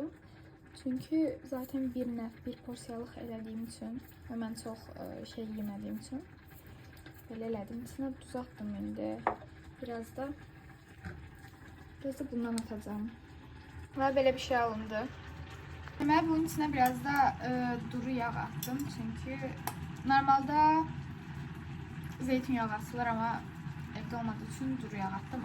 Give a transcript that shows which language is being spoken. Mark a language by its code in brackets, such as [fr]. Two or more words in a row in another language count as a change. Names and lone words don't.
[az] Çünki zaten bir porsiyalıq elədiyim üçün və mən çox şey yemədiyim üçün belə elədim. İçinə duz atdım indi. [tr] Biraz da Biraz da bundan atacağım. Ve böyle bir şey alındı. Ben bunun içine biraz da duru yağ attım. Çünkü normalde zeytinyağı atılır ama evde olmadığı için duru yağ attım.